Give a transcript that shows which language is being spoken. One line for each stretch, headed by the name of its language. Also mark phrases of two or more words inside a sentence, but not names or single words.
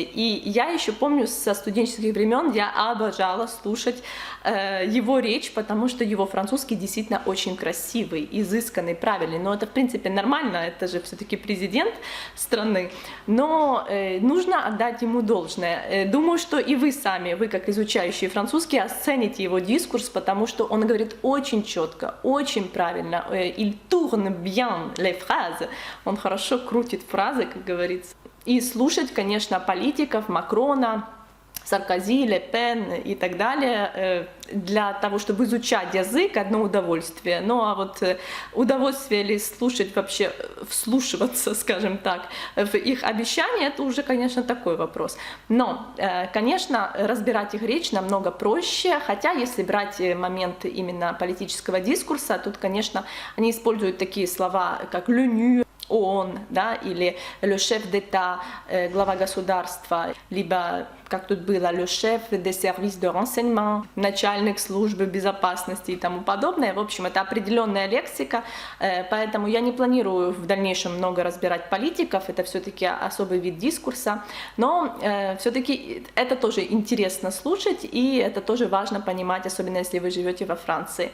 Russian: И я еще помню со студенческих времен, я обожала слушать его речь, потому что его французский действительно очень красивый, изысканный, правильный. Но это, в принципе, нормально, это же все-таки президент страны. Но нужно отдать ему должное. Думаю, что и вы сами, вы как изучающие французский, оцените его дискурс, потому что он говорит очень четко, очень правильно.
French: Il tourne bien les phrases.
Russian: Он хорошо крутит фразы, как говорится. И слушать, конечно, политиков, Макрона, Саркози, Ле Пен и так далее, для того, чтобы изучать язык, одно удовольствие. Ну а вот удовольствие ли слушать вообще, вслушиваться, скажем так, в их обещания, это уже, конечно, такой вопрос. Но, конечно, разбирать их речь намного проще, хотя если брать момент именно политического дискурса, тут, конечно, они используют такие слова, как «l'ONU», ООН, да, или
French: le chef d'État,
Russian: глава государства, либо как тут было,
French: le chef des services de renseignement,
Russian: начальник службы безопасности и тому подобное. В общем, это определенная лексика, поэтому я не планирую в дальнейшем много разбирать политиков, это все-таки особый вид дискурса, но все-таки это тоже интересно слушать, и это тоже важно понимать, особенно если вы живете во Франции.